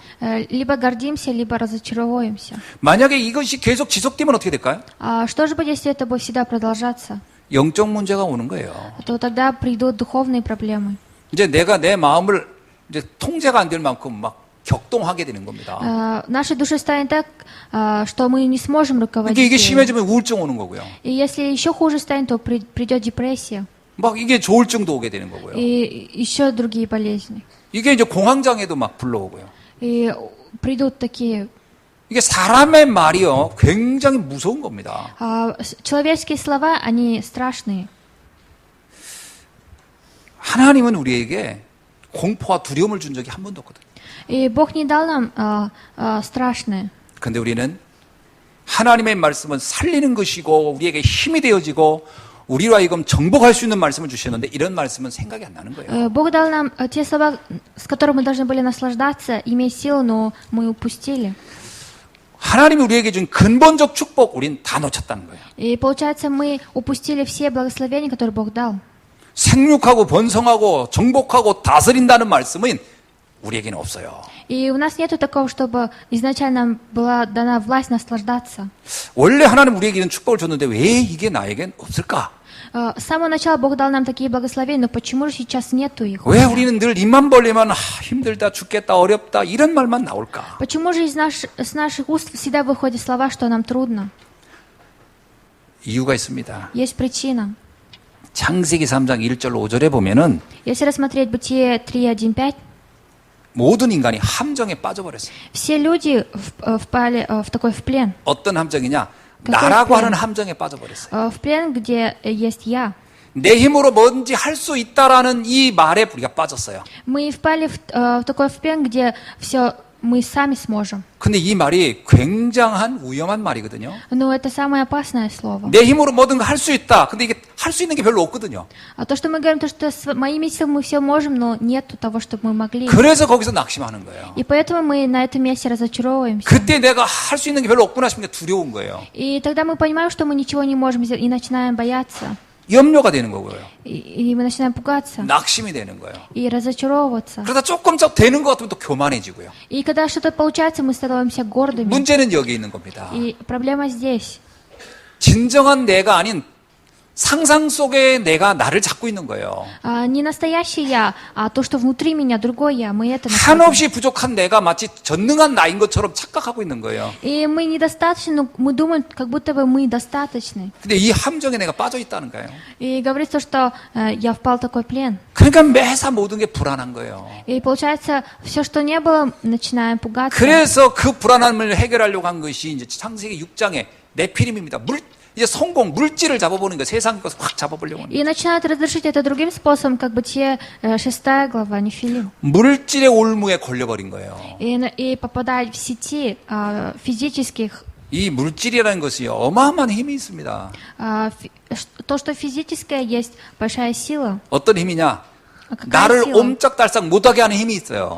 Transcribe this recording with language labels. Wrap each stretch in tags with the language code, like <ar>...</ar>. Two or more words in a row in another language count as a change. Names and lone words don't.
<ru>Либо гордимся, либо разочаровываемся.</ru> <ko>만약에 이것이 계속 지속되면 어떻게 될까요?</ko> <ru>Что же будет, если это будет всегда продолжаться?</ru> <ko>영적 문제가 오는 거예요.</ko> <ru>То тогда придут духовные проблемы.</ru> <ko>이제 내가 내 마음을 이제 통제가 안 될 만큼 막 격동하게 되는 겁니다.</ko> <ru>Нашей душе станет так, что мы не сможем</ru> <ko>이게</ko> <ru>руководить ею.</ru> <ko>심해지면 우울증 오는 거고요.</ko> <ru>И если еще хуже станет, то придет депрессия</ru> <ko>막 이게 조울증도 오게 되는 거고요.</ko> <ru>и еще другие болезни.</ru> <ko>이게 이제 공황장애도 막 불러오고요.</ko> <ru>И придут такие.</ru> <ko>이게 사람의 말이요 굉장히 무서운 겁니다.</ko> <ru>Человеческие слова, они страшные.</ru> <ko>하나님은 우리에게 공포와 두려움을 준 적이 한 번도 없거든요.</ko> <ru>И Бог не дал нам страшное.</ru> <ko>그런데 우리는 하나님의 말씀은 살리는 것이고 우리에게 힘이 되어지고 우리로 하여금 정복할 수 있는 말씀을 주셨는데 이런 말씀은 생각이 안 나는 거예요.</ko> <ru>Бог дал нам те слова, с которыми мы должны были наслаждаться, иметь силу, но мы упустили.</ru> <ko>하나님이 우리에게 준 근본적 축복 우린 다 놓쳤다는 거예요.</ko> <ru>И получается, мы упустили все благословения, которые Бог дал.</ru> <ko>생육하고 번성하고 정복하고 다스린다는 말씀은 우리에게는 없어요.</ko> <ru>И у нас нету такого, чтобы изначально нам была дана власть наслаждаться.</ru> <ko>원래 하나님 우리에게 이런 축복을 줬는데 왜 이게 나에겐 없을까?</ko> <ru>С самого начала Бог дал нам такие благословения, но почему же сейчас нету их?</ru> <ko>왜 우리는 늘 입만 벌리면 힘들다, 죽겠다, 어렵다 이런 말만 나올까?</ko> <ru>Почему же с наших уст всегда выходят слова, что нам трудно?</ru> <ko>이유가 있습니다.</ko> <ru>Есть причина.</ru> <ko>창세기 3장 1절 5절에 보면은</ko> <ru>Если рассмотреть Бытие 3:1-5,</ru> <ko>모든 인간이 함정에 빠져버렸어요.</ko> <ru>все люди впали в плен.</ru> <ko>어떤 함정이냐?</ko> <ru>какой</ru> <ko>나라고</ko> <ru>плен?</ru> <ko>하는 함정에 빠져버렸어요.</ko> <ru>В плен, где есть я.</ru> <ko>내 힘으로 뭔지 할 수 있다라는 이 말에 우리가 빠졌어요.</ko> <ru>Мы впали в такой плен, где все мы сами сможем.</ru> <ko>근데 이 말이 굉장한 위험한 말이거든요.</ko> <ru>Но это самое опасное слово.</ru> <ko>내 힘으로 뭐든 할 수 있다. 근데 이게 할 수 있는 게 별로 없거든요.</ko> <ru>То, что мы говорим, то, что моими силами мы все можем, но нет того, чтобы мы могли.</ru> <ko>그래서 거기서 낙심하는 거예요.</ko> <ru>И поэтому мы на этом месте разочаровываемся.</ru> <ko>그때 내가 할 수 있는 게 별로 없구나 싶은 게 두려운 거예요.</ko> <ru>И тогда мы понимаем, что мы ничего не можем сделать, и начинаем бояться.</ru> <ko>염려가 되는 거고요.</ko> <ru>И мы начинаем пугаться.</ru> <ko>낙심이 되는 거예요.</ko> <ru>И разочаровываться.</ru> <ko>그러다 조금씩 되는 것 같으면 또 교만해지고요.</ko> <ru>И когда что-то получается, мы становимся гордыми.</ru> <ko>문제는 여기 있는 겁니다.</ko> <ru>И проблема здесь.</ru> <ko>진정한 내가 아닌 상상 속의 내가 나를 잡고 있는 거예요.</ko> <ru>Не настоящий я, а то, что внутри меня, другой я. Мы это находим.</ru> <ko>한없이 부족한 내가 마치 전능한 나인 것처럼 착각하고 있는 거예요.</ko> <ru>И мы недостаточны, но мы думаем, как будто бы мы достаточны.</ru> <ko>근데 이 함정에 내가 빠져 있다는 거예요.</ko> <ru>И говорится, что я впал в такой плен.</ru> <ko>그러니까 매사 모든 게 불안한 거예요.</ko> <ru>И получается, все, что не было, начинаем пугаться.</ru> <ko>그래서 그 불안함을 해결하려고 한 것이 이제 창세기 6장의 네피림입니다. 이제 성공, 물질을 잡아보는 거, 세상 것을 확 잡아보려고 하는</ko> <ru>И начинают разрешить это другим способом, как бы те 6 глава Нефилим.</ru> <ko>물질의 올무에 걸려버린 거예요.</ko> <ru>И попадают в сети физических.</ru> <ko>이 물질이라는 것이 어마어마한 힘이 있습니다.</ko> <ru>То, что физическое, есть большая сила.</ru> <ko>어떤 힘이냐?</ko> <ru>Какая</ru> <ko>나를</ko> <ru>сила?</ru> <ko>옴짝달싹 못하게 하는 힘이 있어요.</ko>